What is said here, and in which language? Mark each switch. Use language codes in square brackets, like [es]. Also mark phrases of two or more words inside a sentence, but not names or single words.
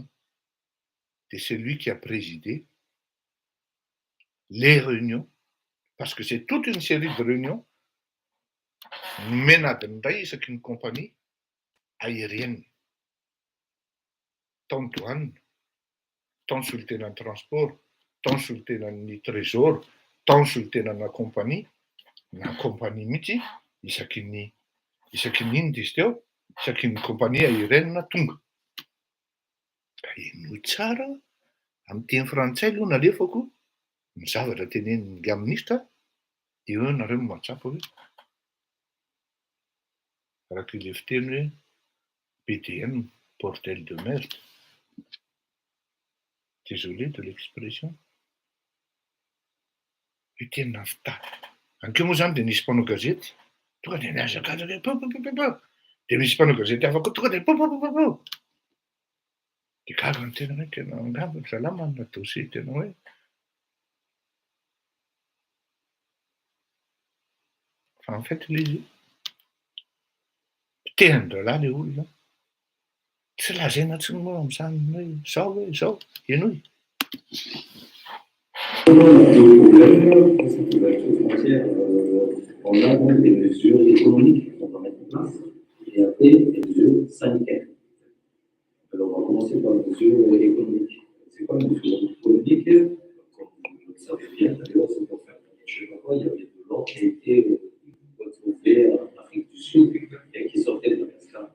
[fr] Et c'est lui qui a présidé les réunions, parce que c'est toute une série de réunions menée dans une compagnie aérienne, tant douane, tant sous le tenant transport, tant sous le tenant trésor, tant sous le tenant la compagnie mity, [mg] isakin'ny inona izy teo, isakin'ny [fr] compagnie aérienne tonga. [mg] Inoy tsara amin'ny teny frantsay aloha nalefako ny zavatra tenenin'ny ministra, eo nareo mahatsapa hoe araka ile fiteny hoe BDM, [fr] bordel de merde. Désolé de l'expression. [mg] Tena fita. Ankeo moa zany de nisy mpanao gazety, tonga de miazakazaka de misy mpanao gazety hafa koa tonga de de gaga ny tena hoe tena angamba ny zalahy manana dossier tena hoe fa [fr] en fait [mg] le izy pitehan-dralahy le olona tsy lazaina tsy moa am'izany hoe zao enoy. [fr] On a donc des mesures économiques qu'on va mettre en place et après des mesures sanitaires. Alors, on va commencer par les mesures économiques. C'est quoi les mesures économiques? Comme vous le savez bien, d'ailleurs, c'est pour faire je ne sais pas quoi, il y avait de l'or qui a été retrouvé en Afrique du Sud et qui sortait de la cascade.